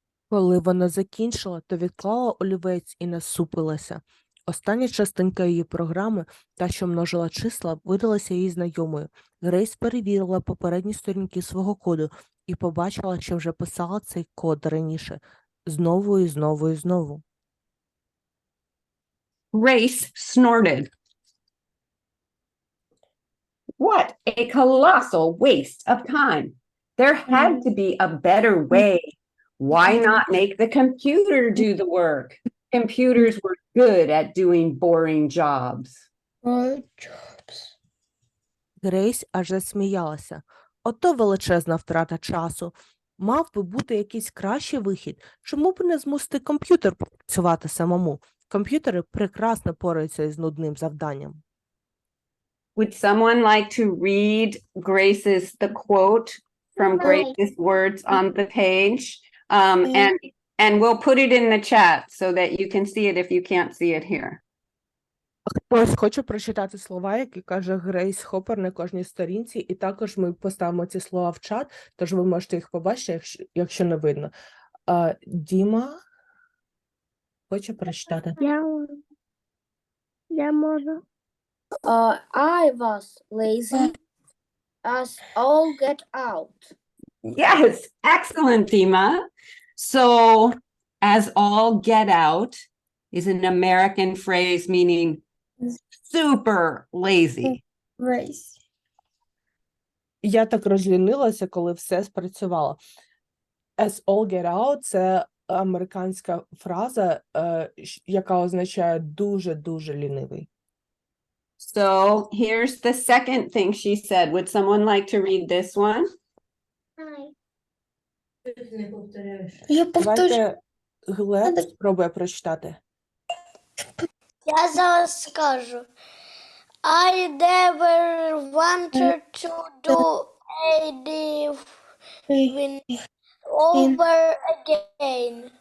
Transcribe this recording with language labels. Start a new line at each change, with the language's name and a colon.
Ukrainian: Коли вона закінчила, то відклала олівець і насупилася. Остання частинка її програми, та, що множила числа, видалася їй знайомою. Грейс перевірила попередні сторінки свого коду і побачила, що вже писала цей код раніше. Знову і знову і знову.
English: Grace snorted. What a colossal waste of time. There had to be a better way. Why not make the computer do the work? Computers were good at doing boring jobs.
Ukrainian: Грейс аж засміялася. Ото величезна втрата часу. Мав би бути якийсь кращий вихід. Чому б не змусити комп'ютер працювати самому? Комп'ютери прекрасно пораються із нудним завданням.
English: Would someone like to read the quote from Grace's words on the page? And we'll put it in the chat so that you can see it if you can't see it here.
Ukrainian: Хтось хоче прочитати слова, які каже Грейс Хоппер на кожній сторінці, і також ми поставимо ці слова в чат, тож ви можете їх побачити, якщо не видно. Діма хоче прочитати. Я можу.
English: I was lazy as all get out. Yes, excellent, Dima. So, as all get out is an American phrase meaning super lazy. Race.
Ukrainian: Я так розлінилася, коли все спрацювало.
English: As all get out
Ukrainian: – це американська фраза, яка означає дуже-дуже лінивий.
English: So, here's the second thing she said. Would someone like to read this one?
Ukrainian: Я повторю. Давайте Глеб спробує прочитати. Я зараз скажу.
English: I never wanted to do anything over again.